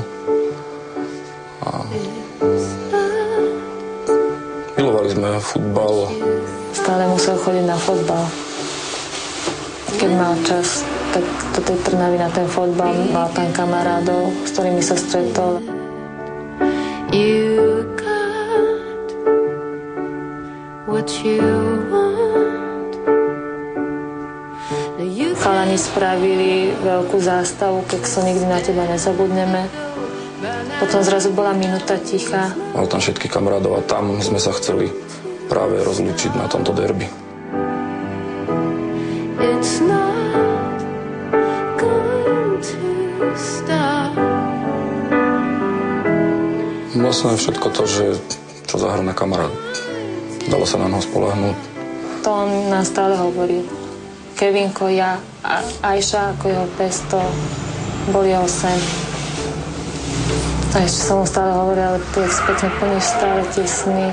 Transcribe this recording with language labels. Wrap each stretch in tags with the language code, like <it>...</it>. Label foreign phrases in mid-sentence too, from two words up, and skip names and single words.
<sk>A milovali sme futbal. Stále musel chodiť na futbal. Keď mal čas, tak do tej Trnavy na ten futbal, mal tam kamarádov, s ktorými sa stretol.</sk> <en>You got what you want.</en> <sk>Chalani spravili veľkú zástavu, keď sa nikdy na teba nezabudneme. Potom zrazu bola minúta ticha. Mal tam všetkých kamarádov a tam sme sa chceli práve rozlúčiť na tomto derby.</sk> <en>It's not going to stop.</en> <sk>Vlastne všetko to, čo zahrňa kamarát. Dalo sa na neho spoľahnúť. To on nám stále hovorí. Kevinko, ja a Ajša ako jeho pes, to bol jeho sen. A ešte som mu stále hovorila, ale ty spätne plníš stále tie sny.</sk>